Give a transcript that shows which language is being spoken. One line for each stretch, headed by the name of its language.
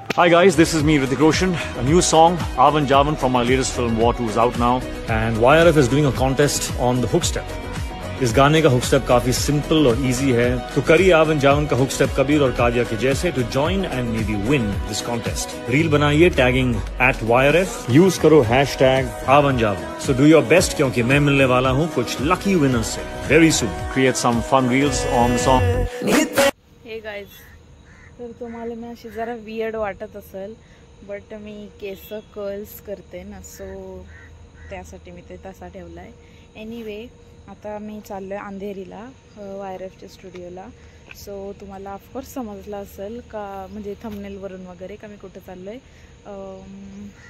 English: Hi guys, this is me Hrithik Roshan. A new song, Aavan Javan, from my latest film War 2 is out now, and YRF is doing a contest on the hook step.
Hindi: इस गाने का hook step काफी simple और easy है, तो करिए आवन जावन का हुक स्टेप कबीर और कादिया के जैसे
English: To join and maybe win this contest.
Hindi: Reel बनाइए टैगिंग @YRF, यूज करो #आवन जावन.
English: so do your best,
Hindi: क्योंकि मैं मिलने वाला हूँ कुछ लकी विनर्स से
English: Very soon. Create some fun reels on the song. Hey guys,
Marathi: तर तुम्हाला मी अशी जरा वियर्ड वाटत असेल, बट मी केस कर्ल्स करते ना, सो त्यासाठी मी ते तसा ठेवला आहे.
English: anyway,
Marathi: आता मी चाललो आहे अंधेरीला YRFच्या स्टुडिओला. सो तुम्हाला ऑफकोर्स समजलं असेल का, म्हणजे थंबनेलवरून वगैरे, का मी कुठं चाललो आहे.